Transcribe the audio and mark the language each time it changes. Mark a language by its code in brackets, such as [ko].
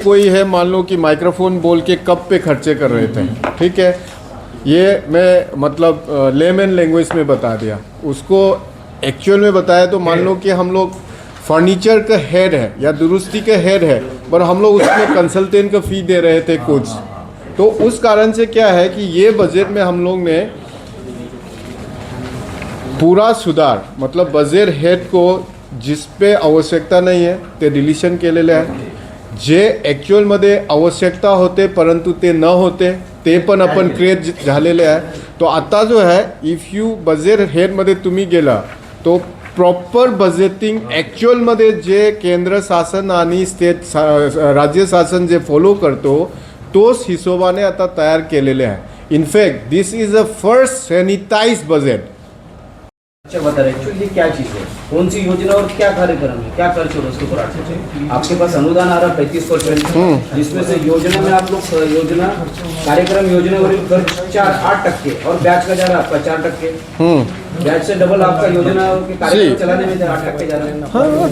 [hi] कोई है मान लो कि माइक्रोफोन बोल के कब पे खर्चे कर रहे थे, ठीक है, ये मैं मतलब लेमन लैंग्वेज में बता दिया, उसको एक्चुअल में बताया तो मान लो कि हम लोग फर्नीचर का हेड है या दुरुस्ती का हेड है, पर हम लोग उसमें कंसल्टेंट का फ़ी दे रहे थे कुछ, तो उस कारण से क्या है कि ये बजट में हम लोग ने पूरा सुधार, मतलब बजट हेड को जिस पे [mr] आवश्यकता नाही आहे ते डिलिशन केलेले आहे, जे ॲक्च्युअलमध्ये आवश्यकता होते परंतु ते न होते ते पण आपण क्रिएट झालेले आहे। तो आता जो है इफ यू बजेट हेडमध्ये तुम्ही गेला तो प्रॉपर बजेटिंग ॲक्च्युअलमध्ये जे केंद्र शासन आणि राज्य शासन जे फॉलो करतो तोच हिशोबाने आता तयार केलेले आहे। [en] In fact this is a first sanitize budget. [hi] अच्छा बता रहे एक्चुअली क्या चीज़ है, कौन सी योजना और क्या कार्यक्रम है, क्या खर्च हो रहा है उसके ऊपर आपके पास अनुदान आ रहा है 35%, जिसमें से योजना में आप लोग योजना कार्यक्रम योजना वरील खर्च 8% और ब्याज का जा रहा है आपका 4%, ब्याज से डबल आपका योजना के कार्यक्रम चलाने में 8% जा रहा है।